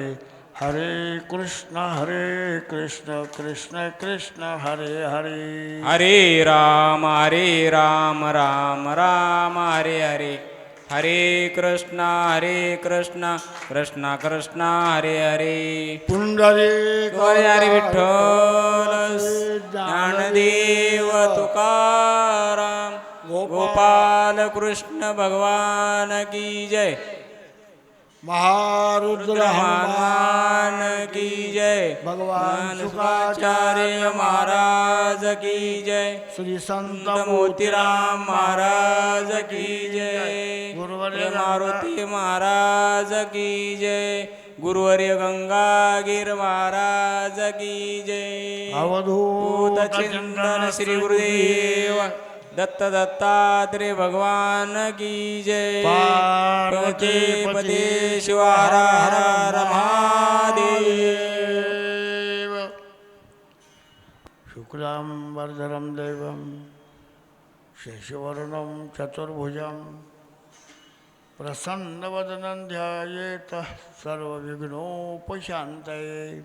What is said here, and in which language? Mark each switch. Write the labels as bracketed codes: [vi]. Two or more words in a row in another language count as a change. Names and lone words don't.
[sa] हरे कृष्ण कृष्ण कृष्ण हरे हरे. हरे राम राम राम हरे हरे. हरे कृष्ण कृष्ण कृष्ण हरे हरे. [hi] पुंडलिक हरे विठ्ठल ज्ञानदेव तुकाराम गोपाल कृष्ण भगवान की जय. महारुद्र हनुमान की जय. भगवान शुकाचार्य महाराज की जय. श्री संत मोतीराम महाराज की जय. गुरुवर्य मारुती महाराज की जय. गुरुवर्य गंगागीर महाराज की जय. अवधूत चिंतन श्री गुरुदेव दत्त दत्तात्रेय भगवान की जय. पार्वती पते शिवार हर हर महादेव. [sa] शुक्लांबरधरं देवं शशिवर्णं चतुर्भुजं प्रसन्नवदनं ध्यायेत सर्वविघ्नोपशान्तये.